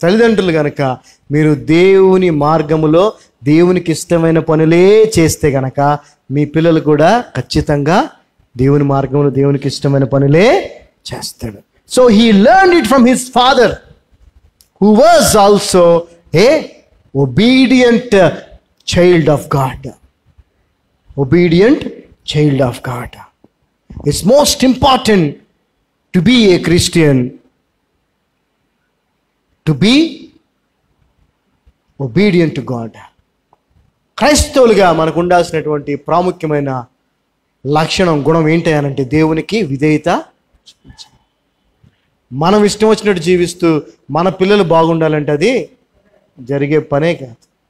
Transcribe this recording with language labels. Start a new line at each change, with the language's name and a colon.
Telugu: తల్లిదండ్రులు కనుక మీరు దేవుని మార్గములో దేవునికి ఇష్టమైన పనులే చేస్తే గనక మీ పిల్లలు కూడా ఖచ్చితంగా దేవుని మార్గంలో దేవునికి ఇష్టమైన పనులే చేస్తాడు.
English: So he learned it from his father who was also a obedient child of God. Obedient child of God. It's most important to be a Christian, to be obedient to God.
Telugu: క్రైస్తవులుగా మనకు ఉండాల్సినటువంటి ప్రాముఖ్యమైన లక్షణం, గుణం ఏంటి అనంటే దేవునికి విధేయత చూపించాలి. మనం ఇష్టం వచ్చినట్టు జీవిస్తూ మన పిల్లలు బాగుండాలంటే అది జరిగే పనే కాదు.